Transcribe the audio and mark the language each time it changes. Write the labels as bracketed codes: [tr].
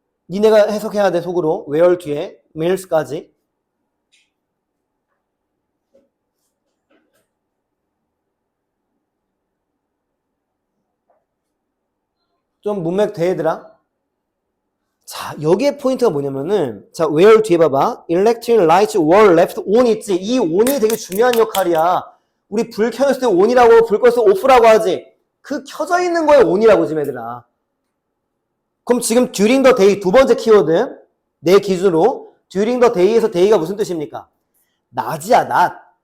[ko] 니네가 해석해야 돼 속으로. where 뒤에 meals까지. 좀 문맥 돼 얘들아. 자, 여기에 포인트가 뭐냐면은, 자, where 뒤에 봐봐. [en] Electric lights were left on [ko] 있지. 이 on이 되게 중요한 역할이야. 우리 불 켜졌을 때 on이라고, 불 껐을 때 off라고 하지. 그 켜져 있는 거에 on이라고 지금 얘들아. 그럼 지금 [en] during the day [ko] 두 번째 키워드. 내 기준으로. [en] during the day [ko] 에서 day가 무슨 뜻입니까? 낮이야, 낮.